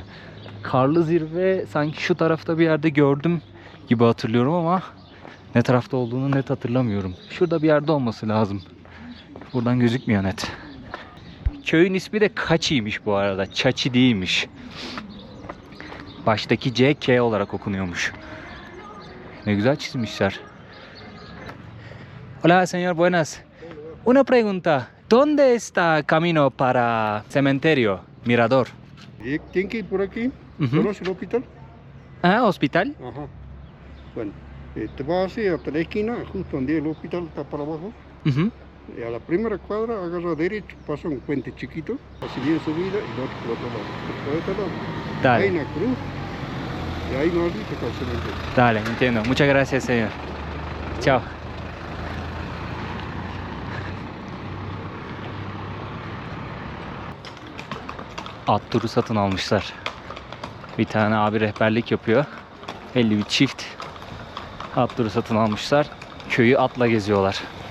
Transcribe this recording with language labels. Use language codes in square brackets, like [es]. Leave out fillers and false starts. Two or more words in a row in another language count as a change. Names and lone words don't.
[tr] Karlı zirve sanki şu tarafta bir yerde gördüm gibi hatırlıyorum ama ne tarafta olduğunu net hatırlamıyorum. Şurada bir yerde olması lazım. Buradan gözükmüyor net. Köyün ismi de Cachi'ymiş bu arada. Chachi değilmiş. Baştaki C K olarak okunuyormuş. Ne güzel çizmişler. [es] Hola señor, buenas. Una pregunta. ¿Dónde está camino para cementerio, mirador? Tienen que ir por aquí. Ujú. ¿Conoce el hospital? Ah, hospital. Ajá. Bueno, te vas así hasta la esquina, justo donde el hospital está para abajo. Ujú. A la primera cuadra agarra derecho, pasa un puente chiquito, así bien subida y lo otro por otro lado. Por otro lado. Hay Dale, una cruz y ahí no arriba está el cementerio. dale, entiendo. Muchas gracias, señor. Chao. [tr] At turu satın almışlar. Bir tane abi rehberlik yapıyor. 50 bir çift at turu satın almışlar. Köyü atla geziyorlar.